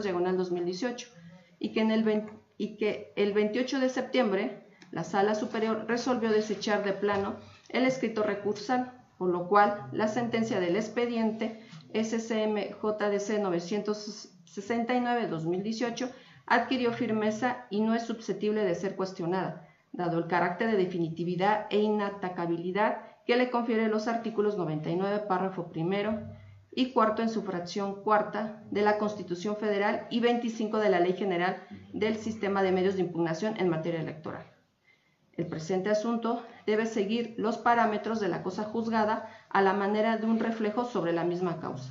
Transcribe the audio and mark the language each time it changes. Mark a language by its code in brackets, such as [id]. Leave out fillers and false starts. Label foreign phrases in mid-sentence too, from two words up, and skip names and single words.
[es] 2018, y que el 28 de septiembre la Sala Superior resolvió desechar de plano el escrito recursal, por lo cual la sentencia del expediente SCM-JDC 969, 2018 adquirió firmeza y no es susceptible de ser cuestionada, dado el carácter de definitividad e inatacabilidad que le confiere los artículos 99, párrafo primero y cuarto en su fracción cuarta de la Constitución Federal y 25 de la Ley General del Sistema de Medios de Impugnación en materia electoral. El presente asunto debe seguir los parámetros de la cosa juzgada a la manera de un reflejo sobre la misma causa.